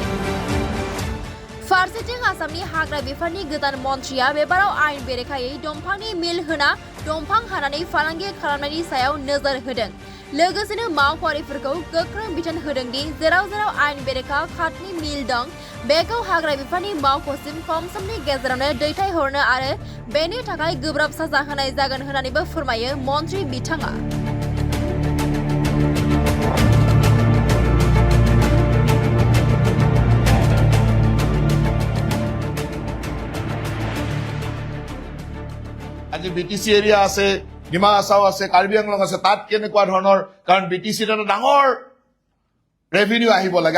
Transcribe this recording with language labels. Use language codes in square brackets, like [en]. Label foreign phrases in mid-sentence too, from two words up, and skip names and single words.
[brx] फारसेथिं आसामनि हाग्रा बिफाननि गोदान मन्थ्रिया बेबाराव आयेन बेरेखायै दंफांनि मिल होना दंफां हानानै फालांगि खालामनायनि सायाव नोजोर होदों। लोगोसेनो मावख'आरिफोरखौ गोख्रों बिथोन होदों दि जेराव जेराव आयेन बेरेखा काठनि मिल दं बेखौ हाग्रा बिफाननि मावख'सिम खम समनि गेजेरावनो दैथायहरनो आरो बेनि थाखाय गोब्राब साजा होनाय जागोन होननानैबो फोरमायो मन्थ्रि बिथाङा। [as] আজি BTC এৰিয়া আছে, ডিমা হাছাও আছে, কাৰ্বি আংলং আছে, তাত কেনেকুৱা ধৰণৰ, কাৰণ BTC এটা ডাঙৰ ৰেভিনিউ আহিব লাগে।